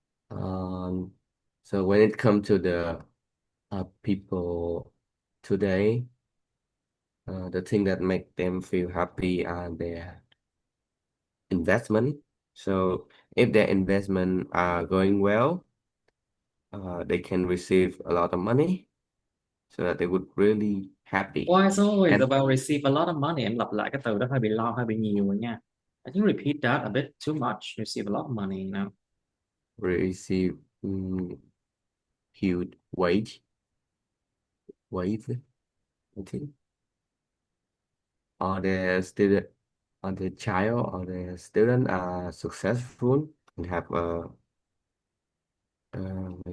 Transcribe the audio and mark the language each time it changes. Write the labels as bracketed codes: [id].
[en] Um, so when it comes to the people today, the thing that make them feel happy are their investment. So if their investment are going well, they can receive a lot of money, so that they would really happy Why is always and about receive a lot of money? [vi] Em lặp lại cái từ đó hơi bị lo, hơi bị nhiều rồi nha. [en] I think repeat that a bit too much. Receive a lot of money now. receive huge wage, I think, or the student, or the child, or the student are successful and have like a